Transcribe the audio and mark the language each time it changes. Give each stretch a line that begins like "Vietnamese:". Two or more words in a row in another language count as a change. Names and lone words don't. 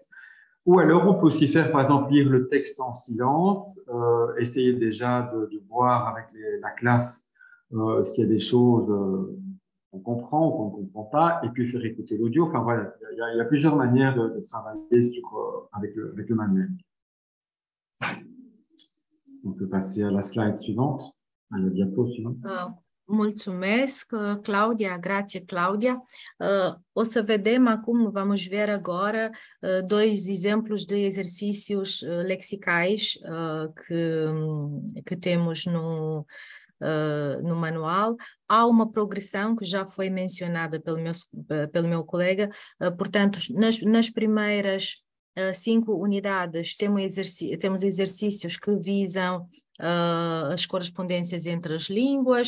French: Ou alors, on peut aussi faire, par exemple, lire le texte en silence, essayer déjà de voir avec la classe s'il y a des choses qu'on comprend ou qu'on ne comprend pas, et puis faire écouter l'audio. Enfin, voilà, il y a plusieurs manières de travailler avec le manuel. On peut passer à la slide suivante, à la diapo suivante.
Romanian: Mulțumesc, Claudia, grație, Claudia. O să vedem acum,
Portuguese: vamos ver agora, dois exemplos de exercícios lexicais que temos no manual. Há uma progressão que já foi mencionada pelo meu colega, portanto, nas primeiras 5 unidades temos exercícios que visam as correspondências entre as línguas.